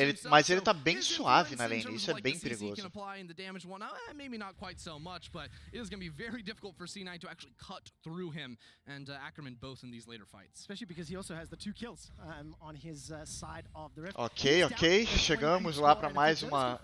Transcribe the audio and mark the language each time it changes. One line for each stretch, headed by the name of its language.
Portuguese: Mas ele tá bem suave na lane, isso é bem perigoso.
English: Maybe not quite so much, but it is going to be very difficult for C9 to actually cut through him and Ackerman both in these later fights. Especially because he also has the 2 kills on his side of the rift.
Portuguese: Ok, chegamos lá para mais uma.